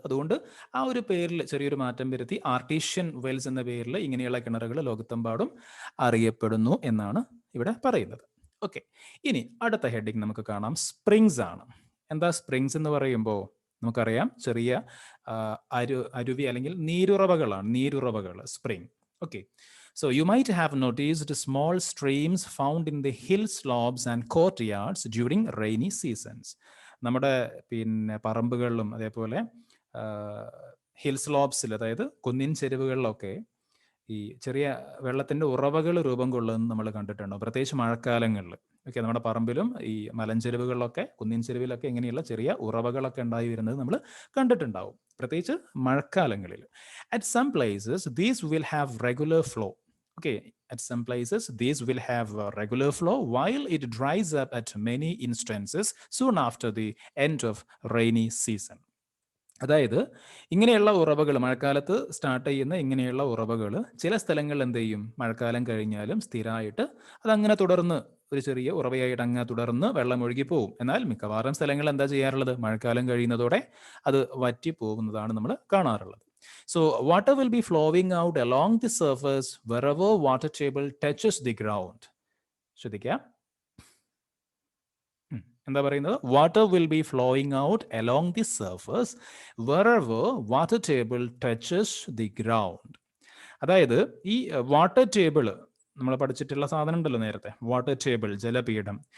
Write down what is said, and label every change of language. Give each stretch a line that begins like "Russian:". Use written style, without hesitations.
Malayalam: അതുകൊണ്ട് ആ ഒരു പേരിൽ ചെറിയൊരു മാറ്റം വരുത്തി ആർട്ടീഷ്യൻ വെൽസ് എന്ന പേരിൽ ഇങ്ങനെയുള്ള കിണറുകൾ ലോകത്തെമ്പാടും അറിയപ്പെടുന്നു എന്നാണ് ഇവിടെ പറയുന്നത്. ഓക്കെ, ഇനി അടുത്ത ഹെഡിങ് നമുക്ക് കാണാം, സ്പ്രിങ്സ് ആണ്. എന്താ സ്പ്രിങ്സ് എന്ന് പറയുമ്പോൾ നമുക്കറിയാം ചെറിയ അരുവി അല്ലെങ്കിൽ നീരുറവകൾ spring.
English: Okay, so you might have noticed small streams found in the hill slopes and courtyards during rainy seasons.
Malayalam: നമ്മുടെ പിന്നെ പറമ്പുകളിലും അതേപോലെ ഹിൽ സ്ലോപ്സിൽ, അതായത് കുന്നിൻ ചെരുവുകളിലൊക്കെ ഈ ചെറിയ വെള്ളത്തിൻ്റെ ഉറവകൾ രൂപം കൊള്ളുന്നത് നമ്മൾ കണ്ടിട്ടുണ്ടോ, പ്രത്യേകിച്ച് മഴക്കാലങ്ങളിൽ. ഓക്കെ, നമ്മുടെ പറമ്പിലും ഈ മലഞ്ചെരുവുകളിലൊക്കെ കുന്നിൻ ചെരുവിലൊക്കെ ഇങ്ങനെയുള്ള ചെറിയ ഉറവകളൊക്കെ ഉണ്ടായി വരുന്നത് നമ്മൾ കണ്ടിട്ടുണ്ടാവും, പ്രത്യേകിച്ച് മഴക്കാലങ്ങളിൽ.
English: At some places these will have regular flow. Okay, at some places these will have a regular flow while it dries up at many instances soon after the end of rainy season.
Malayalam: അതായത് ഇങ്ങനെയുള്ള ഉറവകൾ മഴക്കാലത്ത് start ചെയ്യുന്ന ഇങ്ങനെയുള്ള ഉറവകൾ ചില സ്ഥലങ്ങളിൽ എന്ത് ചെയ്യും, മഴക്കാലം കഴിഞ്ഞാലും സ്ഥിരമായിട്ട് അതങ്ങനെ തുടർന്ന് ഒരു ചെറിയ ഉറവയായിട്ട് അങ്ങനെ തുടർന്ന് വെള്ളം ഒഴുകി പോകും. എന്നാൽ മിക്കവാറും സ്ഥലങ്ങളിൽ എന്താ ചെയ്യാറുള്ളത്, മഴക്കാലം കഴിയുന്നതോടെ അത് വറ്റി പോകുന്നതാണ് നമ്മൾ കാണാറുള്ളത്.
English: So water will be flowing out along the surface wherever water table touches the ground.
Malayalam: ശ്രദ്ധിക്കാം, എന്താ പറയുന്നത്,
English: Water will be flowing out along the surface wherever water table touches the ground.
Malayalam: അതായത് ഈ വാട്ടർ ടേബിൾ നമ്മൾ പഠിച്ചിട്ടുള്ള സാധനം ഉണ്ടല്ലോ നേരത്തെ, വാട്ടർ ടേബിൾ ജലപീഠം.